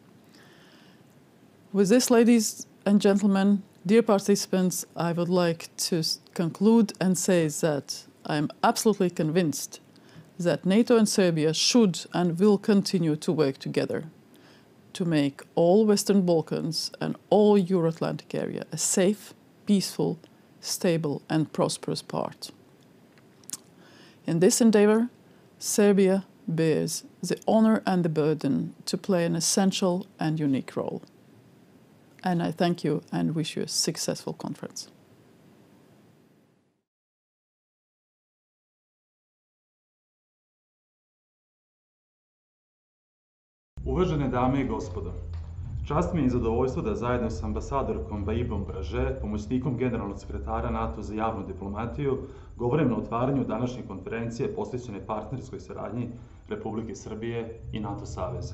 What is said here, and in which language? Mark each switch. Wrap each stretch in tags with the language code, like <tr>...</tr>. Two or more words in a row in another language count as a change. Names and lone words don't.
<en>With this, ladies and gentlemen, dear participants, I would like to conclude and say that I am absolutely convinced that NATO and Serbia should and will continue to work together to make all Western Balkans and all Euro-Atlantic area a safe, peaceful, stable and prosperous part. In this endeavor, Serbia bears the honor and the burden to play an essential and unique role. And I thank you and wish you a successful conference.</en> <sr>Uvažene dame i gospodo, čast mi je i zadovoljstvo da zajedno s ambasadorkom Baibom Braže, pomoćnikom generalnog sekretara NATO za javnu diplomatiju, govorim na otvaranju današnje konferencije posvećene partnerskoj saradnji Republike Srbije i NATO saveza.</sr>